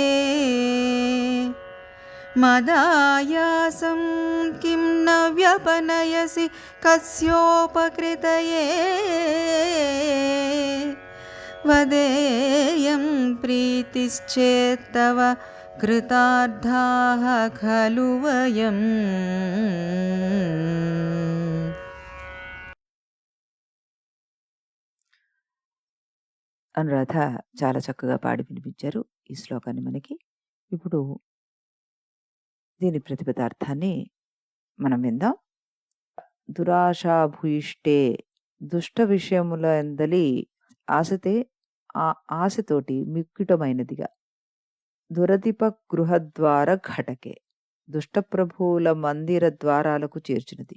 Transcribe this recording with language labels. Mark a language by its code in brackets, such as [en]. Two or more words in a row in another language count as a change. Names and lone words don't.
[sa] मदायासं किं न व्यपनयसि कस्योपकृतये वदेयं प्रीतिश्चेत्तव कृतार्थाः खलु वयम् [te] అనురాధ చాలా చక్కగా పాడి వినిపించారు ఈ శ్లోకాన్ని మనకి. ఇప్పుడు దీని ప్రతిపదార్థాన్ని మనం విందాం. దురాశాభూయిష్టే దుష్ట విషయముల ఎందలి ఆశతే ఆశతోటి మిక్కుటమైనదిగా [sa] దురధిప గృహద్వార ఘటకే [te] దుష్టప్రభువుల మందిర ద్వారాలకు చేర్చినది.